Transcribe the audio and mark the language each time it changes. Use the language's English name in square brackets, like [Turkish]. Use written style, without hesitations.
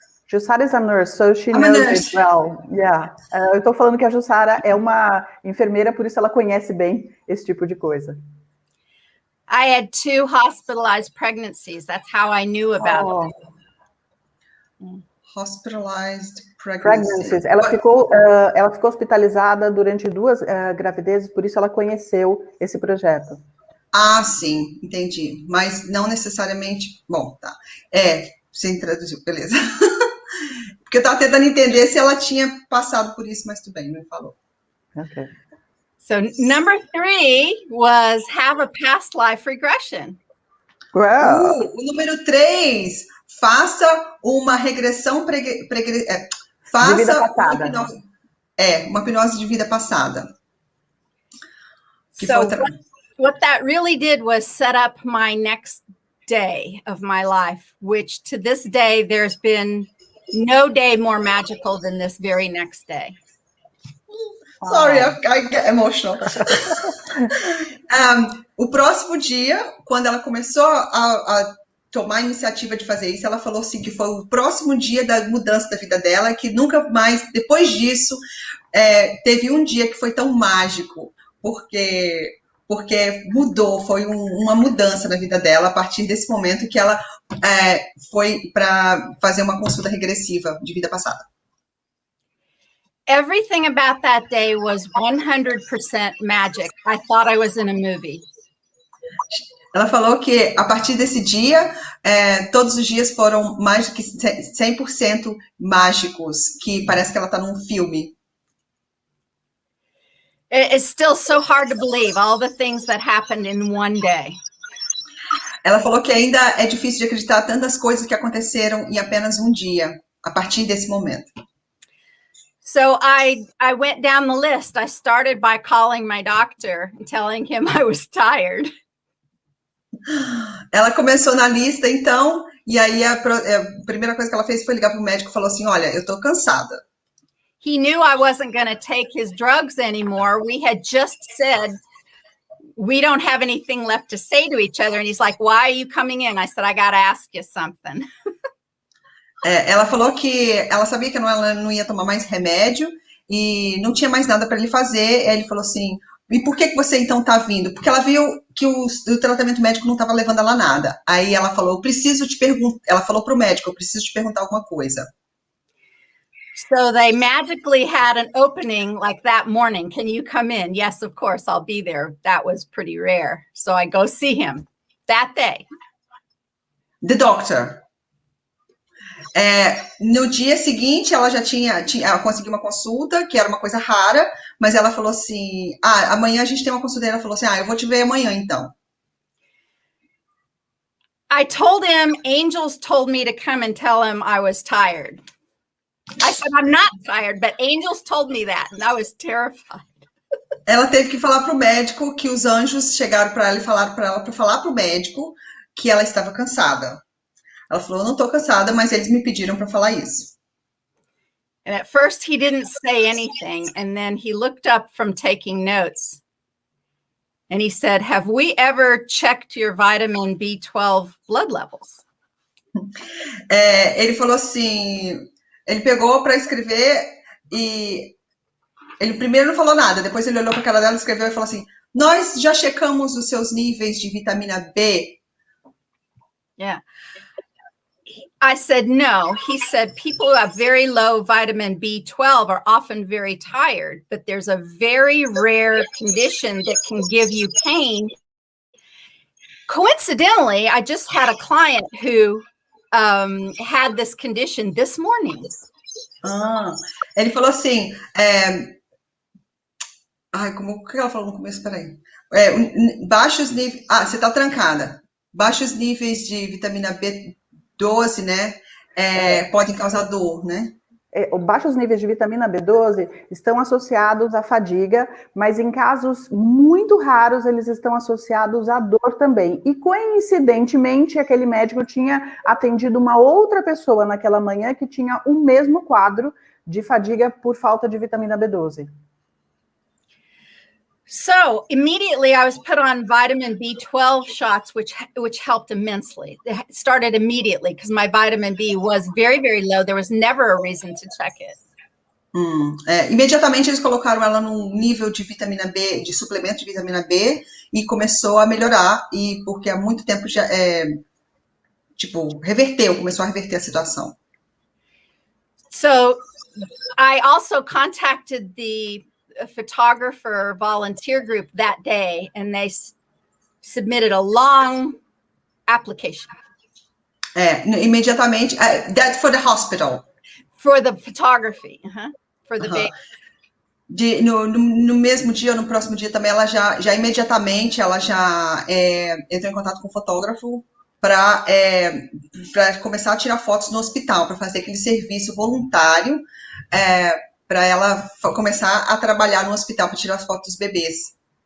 [English] Jussara is a nurse, so she knows it well. Yeah. [Portuguese] Eu estou falando que a Jussara é uma enfermeira, por isso ela conhece bem esse tipo de coisa. [English] I had 2 hospitalized pregnancies. That's how I knew about it. Hospitalized pregnancies. [Portuguese] Ela ficou hospitalizada durante 2 gravidezes, por isso ela conheceu esse projeto. Ah, sim, entendi. Mas não necessariamente... Bom, tá. Você traduziu, beleza. Porque eu estava tentando entender se ela tinha passado por isso, mas tudo bem, não falou. Ok. [English] So number 3 was have a past life regression. [Portuguese] O número 3, faça uma regressão faça de vida passada. Uma hipnose de vida passada. [English] So what that really did was set up my next day of my life, which to this day there's been no day more magical than this very next day. Sorry, I get emotional. [Portuguese] O próximo dia, quando ela começou a tomar a iniciativa de fazer isso, ela falou assim que foi o próximo dia da mudança da vida dela, que nunca mais, depois disso, teve um dia que foi tão mágico, porque mudou, foi uma mudança na vida dela a partir desse momento que ela foi para fazer uma consulta regressiva de vida passada. [English] Everything about that day was 100% magic. I thought I was in a movie. [Portuguese] Ela falou que a partir desse dia, todos os dias foram mais do que 100% mágicos, que parece que ela está num filme. [English] It's still so hard to believe all the things that happened in one day. [Portuguese] Ela falou que ainda é difícil de acreditar tantas coisas que aconteceram em apenas um dia, a partir desse momento. [English] So I went down the list. I started by calling my doctor and telling him I was tired. [Portuguese] Ela começou na lista, então, e aí a primeira coisa que ela fez foi ligar para o médico e falou assim, olha, eu estou cansada. [English] He knew I wasn't going to take his drugs anymore. We had just said, we don't have anything left to say to each other. And he's like, why are you coming in? I said, I got to ask you something. [Portuguese] Ela falou que ela sabia que ela não ia tomar mais remédio e não tinha mais nada para ele fazer. Aí ele falou assim, e por que você então está vindo? Porque ela viu que o tratamento médico não estava levando ela a nada. Aí ela falou, eu preciso te perguntar, ela falou para o médico, eu preciso te perguntar alguma coisa. [English] So they magically had an opening like that morning. Can you come in? Yes, of course, I'll be there. That was pretty rare. So I go see him that day. The doctor. [Portuguese] No dia seguinte, ela já ela conseguiu uma consulta, que era uma coisa rara, mas ela falou assim, amanhã a gente tem uma consulta, e ela falou assim, eu vou te ver amanhã, então. [English] I told him, angels told me to come and tell him I was tired. I said, I'm not tired, but angels told me that, and I was terrified. [Portuguese] Ela teve que falar para o médico que os anjos chegaram para ela e falaram para ela para falar para o médico que ela estava cansada. Ela falou, eu não estou cansada, mas eles me pediram para falar isso. [English] And at first he didn't say anything, and then he looked up from taking notes, and he said, have we ever checked your vitamin B12 blood levels? [Portuguese] Ele falou assim, ele pegou para escrever e ele primeiro não falou nada, depois ele olhou para a cara dela, escreveu e falou assim, nós já checamos os seus níveis de vitamina B? [English] Yeah. I said, no. He said, people who have very low vitamin B12 are often very tired, but there's a very rare condition that can give you pain. Coincidentally, I just had a client who had this condition this morning. [Portuguese] Ele falou assim, o que ela falou no começo? Peraí. Baixos níveis... você tá trancada. Baixos níveis de vitamina B12, né? Podem causar dor, né? Baixos níveis de vitamina B12 estão associados à fadiga, mas em casos muito raros eles estão associados à dor também. E coincidentemente, aquele médico tinha atendido uma outra pessoa naquela manhã que tinha o mesmo quadro de fadiga por falta de vitamina B12. [English] So immediately I was put on vitamin B12 shots, which helped immensely. It started immediately because my vitamin B was very, very low. There was never a reason to check it. [Portuguese] Imediatamente eles colocaram ela num nível de vitamina B, de suplemento de vitamina B, e começou a melhorar, e porque há muito tempo já começou a reverter a situação. [English] So I also contacted a photographer volunteer group that day, and they submitted a long application. [Portuguese] Imediatamente, [English] that's for the hospital. For the photography, for the baby. [Portuguese] No mesmo dia, no próximo dia também, ela já imediatamente, ela já entrou em contato com o fotógrafo para começar a tirar fotos no hospital, para fazer aquele serviço voluntário, para ela começar a trabalhar no hospital para tirar as fotos dos bebês.